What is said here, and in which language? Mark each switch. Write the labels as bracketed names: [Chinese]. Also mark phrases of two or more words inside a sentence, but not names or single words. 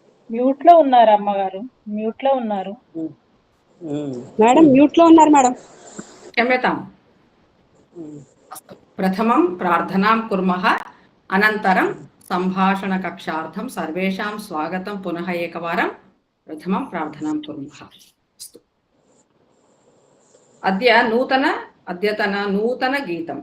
[Telugu] మ్యూట్ లో ఉన్నారు అమ్మగారు, మ్యూట్ లో ఉన్నారు మేడం, మ్యూట్ లో ఉన్నారు మేడం. [Sanskrit] क्षम्यताम्। अस्तु, प्रथमं प्रार्थनां कुर्मः, अनन्तरं सम्भाषणकक्षार्थं सर्वेषां स्वागतं पुनः एकवारं। प्रथमं प्रार्थनां कुर्मः। अस्तु, अद्यतन नूतन गीतम्।